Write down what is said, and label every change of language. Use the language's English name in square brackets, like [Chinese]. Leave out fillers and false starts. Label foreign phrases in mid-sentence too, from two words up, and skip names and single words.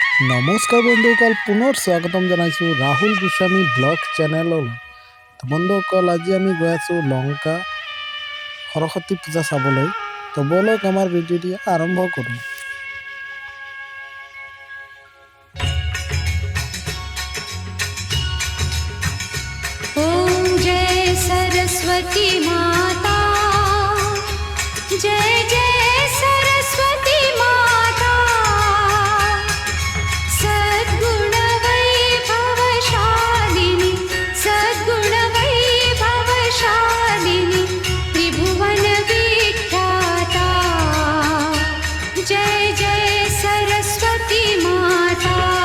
[Assamese] নমস্কাৰ বন্ধুসকল, পুনৰ স্বাগতম জনাইছোঁ ৰাহুল গোস্বামী ব্লগ চেনেললৈ। তো বন্ধুসকল, আজি আমি গৈ আছোঁ লংকা সৰস্বতী পূজা চাবলৈ। তো বলক আমাৰ ভিডিঅ'টি আৰম্ভ কৰোঁ। [Hindi] ओम जय सरस्वती माता, जय जय सरस्वती माता, सद्गुण वैभवशालिनी, सद्गुण वैभवशालिनी, त्रिभुवन विख्याता, जय जय सरस्वती माता।